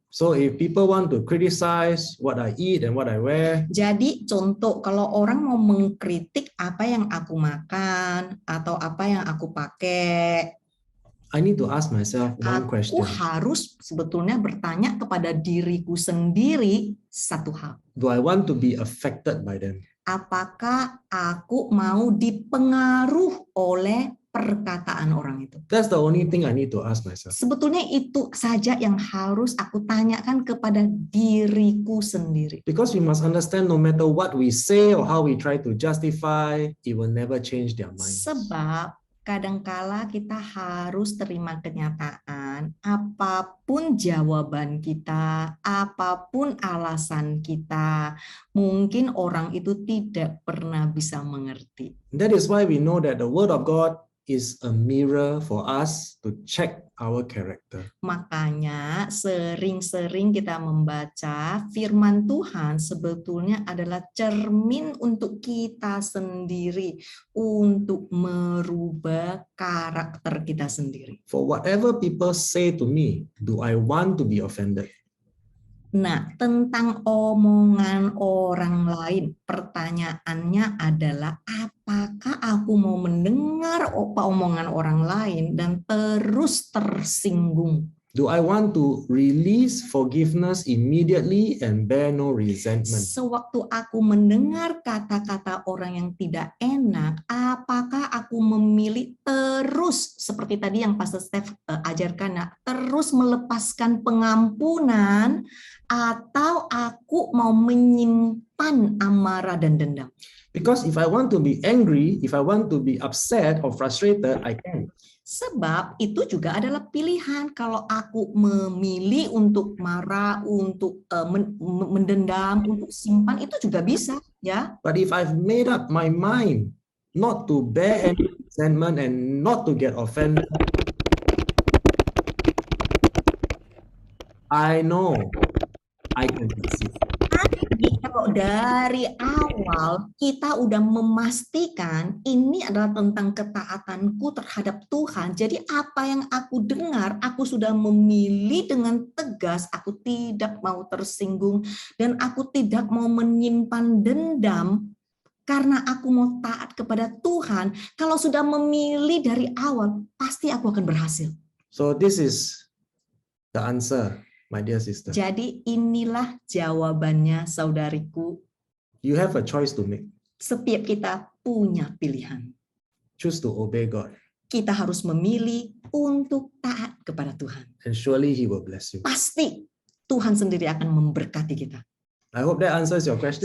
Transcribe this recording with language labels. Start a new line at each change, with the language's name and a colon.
English: So if people want to criticize what I eat and what I wear,
Indonesian: Jadi contoh kalau orang mau mengkritik apa yang aku makan atau apa yang aku pakai,
English: I need to ask myself one
Indonesian: aku
English: question.
Indonesian: harus sebetulnya bertanya kepada diriku sendiri satu hal.
English: Do I want to be affected by them?
Indonesian: Apakah aku mau dipengaruh oleh perkataan orang itu?
English: That's the only thing I need to ask myself.
Indonesian: Sebetulnya itu saja yang harus aku tanyakan kepada diriku sendiri.
English: Because we must understand no matter what we say or how we try to justify, it will never change their minds.
Indonesian: Sebab kadangkala kita harus terima kenyataan, apapun jawaban kita, apapun alasan kita, mungkin orang itu tidak pernah bisa mengerti.
English: That is why we know that the word of God is a mirror for us to check our character.
Indonesian: Makanya sering-sering kita membaca firman Tuhan sebetulnya adalah cermin untuk kita sendiri untuk merubah karakter kita sendiri.
English: For whatever people say to me, do I want to be offended?
Indonesian: Nah, tentang omongan orang lain, pertanyaannya adalah apakah aku mau mendengar omongan orang lain dan terus tersinggung?
English: Do I want to release forgiveness immediately and bear no resentment?
Indonesian: Sewaktu aku mendengar kata-kata orang yang tidak enak, apakah aku memilih terus, seperti tadi yang Pastor Steph ajarkan, terus melepaskan pengampunan, atau aku mau menyimpan amarah dan dendam?
English: Because if I want to be angry, if I want to be upset or frustrated, I can.
Indonesian: Sebab itu juga adalah pilihan. Kalau aku memilih untuk marah, untuk mendendam, untuk simpan, itu juga bisa, ya.
English: But if I've made up my mind not to bear any resentment and not to get offended, I know I can succeed.
Indonesian: Jadi kalau dari awal kita udah memastikan ini adalah tentang ketaatanku terhadap Tuhan. Jadi apa yang aku dengar, aku sudah memilih dengan tegas, aku tidak mau tersinggung dan aku tidak mau menyimpan dendam karena aku mau taat kepada Tuhan. Kalau sudah memilih dari awal, pasti aku akan berhasil.
English: So this is the answer, my dear sister.
Indonesian: Jadi inilah jawabannya, saudariku.
English: You have a choice to make.
Indonesian: Setiap kita punya pilihan.
English: Choose to obey God,
Indonesian: Kita harus memilih untuk taat kepada Tuhan.
English: and surely He will bless you.
Indonesian: Pasti Tuhan sendiri akan memberkati kita.
English: I hope that answers your question.